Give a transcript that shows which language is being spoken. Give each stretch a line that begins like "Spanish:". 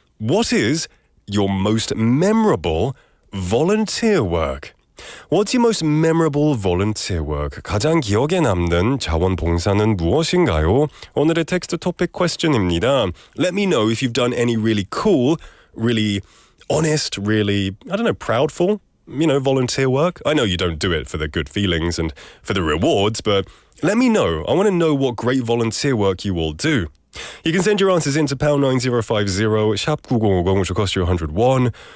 English: What is your most memorable volunteer work? What's your most memorable volunteer work?
Korean: 가장 기억에 남는 자원봉사는 무엇인가요? 오늘의 텍스트 토픽 question입니다.
English: Let me know if you've done any really cool, really honest, really, proudful, volunteer work. I know you don't do it for the good feelings and for the rewards, but let me know. I want to know what great volunteer work you all do. You can send your answers into pound 9050
Korean: 샵 9050,
English: which will cost you 101.